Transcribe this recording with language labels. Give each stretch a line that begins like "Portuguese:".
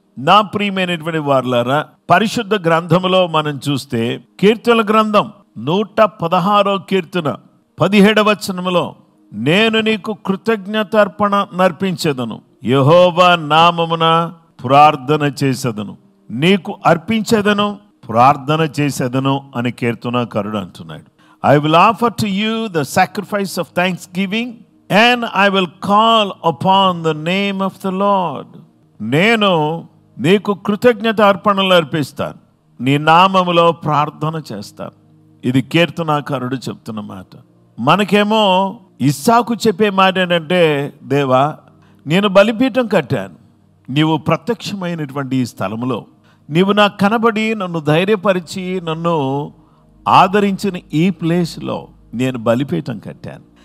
Telugu: నా ప్రియమైనటువంటి వారులారా, పరిశుద్ధ గ్రంథములో మనం చూస్తే కీర్తనల గ్రంథం 116వ కీర్తన 17వ వచనములో, నేను నీకు కృతజ్ఞతార్పణ నర్పించెదను, యెహోవా నామమున ప్రార్థన చేసేదను, నీకు అర్పించేదను, ప్రార్థన చేసేదను అని కీర్తనకారుడు అంటున్నాడు.
English: I will offer to you the sacrifice of thanksgiving and I will call upon the name of the Lord.
Telugu: నేను నీకు కృతజ్ఞత అర్పణలు అర్పిస్తాను, నీ నామములో ప్రార్థన చేస్తాను. ఇది కీర్తనాకారుడు చెప్తున్న మాట. మనకేమో ఇస్సాకు చెప్పే మాట ఏంటంటే, దేవా నేను బలిపీఠం కట్టాను, నీవు ప్రత్యక్షమైనటువంటి ఈ స్థలంలో నీవు నాకు కనబడి నన్ను ధైర్యపరిచి నన్ను ఆదరించిన ఈ ప్లేస్లో నేను బలిపీఠం కట్టాను.